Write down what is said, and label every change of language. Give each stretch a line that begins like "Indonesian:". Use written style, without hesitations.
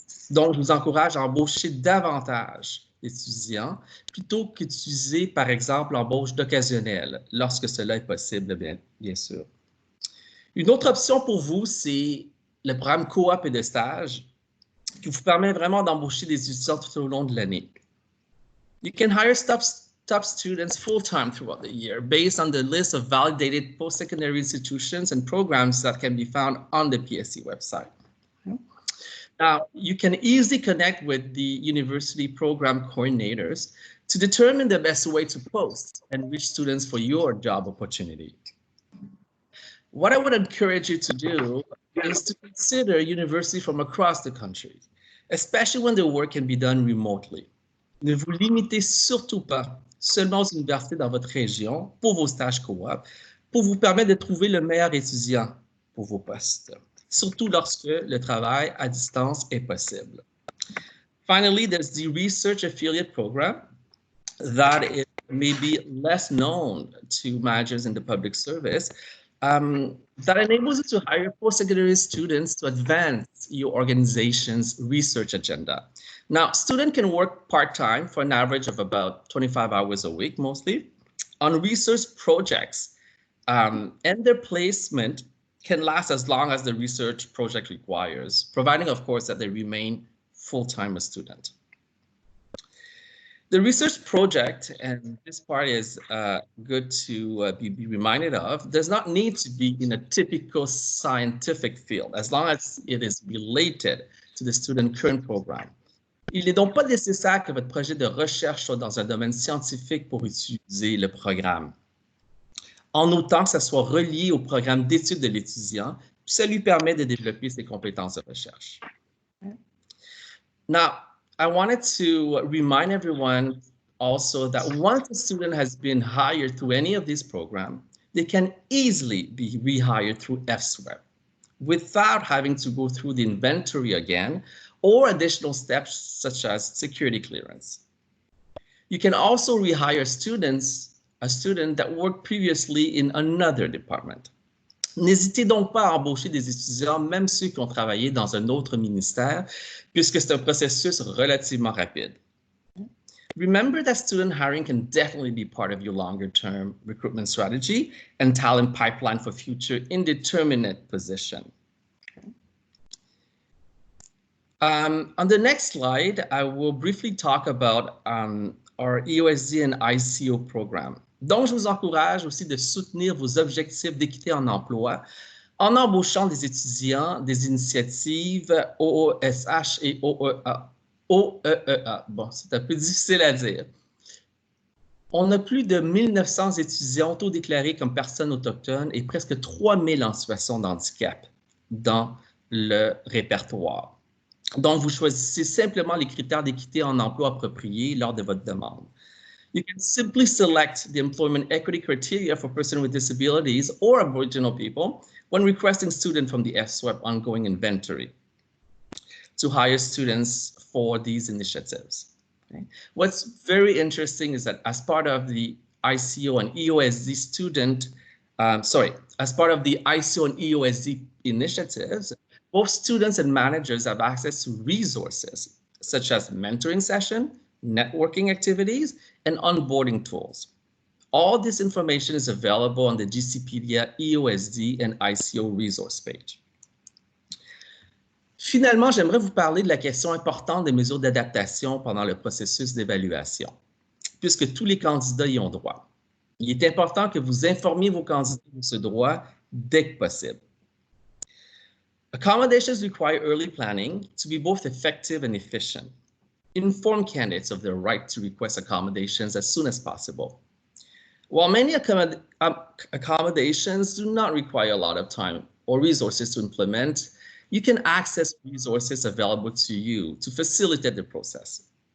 French: Donc, je vous encourage à embaucher davantage d'étudiants plutôt qu'utiliser, par exemple, l'embauche d'occasionnels, lorsque cela est possible, bien sûr. Une autre option pour vous, c'est le programme coop et de stage qui vous permet vraiment d'embaucher des étudiants tout au long de l'année.
English: You can hire staff top students full-time throughout the year based on the list of validated post-secondary institutions and programs that can be found on the PSC website. Now, you can easily connect with the university program coordinators to determine the best way to post and reach students for your job opportunity. What I would encourage you to do is to consider universities from across the country, especially when the work can be done remotely.
French: Ne vous limitez surtout pas seulement aux universités dans votre région pour vos stages coop, pour vous permettre de trouver le meilleur étudiant pour vos postes, surtout lorsque le travail à distance est possible.
English: Finally, there's the research affiliate program that is maybe less known to managers in the public service, that enables you to hire post-secondary students to advance your organization's research agenda. Now, students can work part-time for an average of about 25 hours a week, mostly, on research projects, and their placement can last as long as the research project requires, providing, of course, that they remain full-time a student. The research project, and this part is good to be reminded of, does not need to be in a typical scientific field, as long as it is related to the student current program.
French: Il n'est donc pas nécessaire que votre projet de recherche soit dans un domaine scientifique pour utiliser le programme, en autant que ça soit relié au programme d'études de l'étudiant, puis ça lui permet de développer ses compétences de recherche.
English: Now, I wanted to remind everyone also that once a student has been hired through any of these programs, they can easily be rehired through FSWEP without having to go through the inventory again or additional steps such as security clearance. You can also rehire a student that worked previously in another department.
French: N'hésitez donc pas à embaucher des étudiants, même ceux qui ont travaillé dans un autre ministère, puisque c'est un processus relativement rapide.
English: Remember that student hiring can definitely be part of your longer-term recruitment strategy and talent pipeline for future indeterminate position. On the next slide, I will briefly talk about our EOSD and ICO program.
French: Donc, je vous encourage aussi de soutenir vos objectifs d'équité en emploi en embauchant des étudiants des initiatives OOSH et OEEA. Bon, c'est un peu difficile à dire. On a plus de 1900 étudiants auto-déclarés comme personnes autochtones et presque 3000 en situation de handicap dans le répertoire. Donc, vous choisissez simplement les critères d'équité en emploi appropriés lors de votre demande.
English: You can simply select the employment equity criteria for persons with disabilities or Aboriginal people when requesting students from the FSWEP ongoing inventory to hire students for these initiatives. Okay. What's very interesting is that as part of the ICO and EOSD as part of the ICO and EOSD initiatives, both students and managers have access to resources such as mentoring session, networking activities, and onboarding tools. All this information is available on the GCpedia EOSD and ICO resource page.
French: Finalement, j'aimerais vous parler de la question importante des mesures d'adaptation pendant le processus d'évaluation, puisque tous les candidats y ont droit. Il est important que vous informiez vos candidats de ce droit dès que possible.
English: Accommodations require early planning to be both effective and efficient. Inform candidates of their right to request accommodations as soon as possible. While many accommodations do not require a lot of time or resources to implement, you can access resources available to you to facilitate the process.